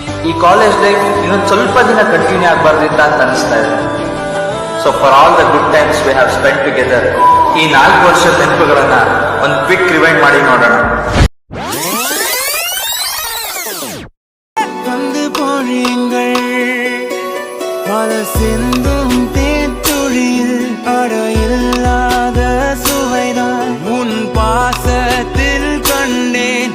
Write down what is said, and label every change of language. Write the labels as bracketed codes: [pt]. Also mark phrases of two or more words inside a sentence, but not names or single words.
[kn] ಈ [en] college life [kn] ಇನ್ನೊಂದು ಸ್ವಲ್ಪ ದಿನ ಕಂಟಿನ್ಯೂ ಆಗಬಾರ್ದಿತ್ತ ಅಂತ ಅನಿಸ್ತಾ ಇದೆ. [en] So for all the good times we have spend together, [kn] ಈ 4 ವರ್ಷದ ನೆನಪುಗಳನ್ನ ಒಂದು [en] quick rewind [kn] ಮಾಡಿ ನೋಡೋಣ. [ta] பல சிந்தும் தேத்துழியில் அடையில்லாத சுவைதான் உன் பாசத்தில் கண்டேன்.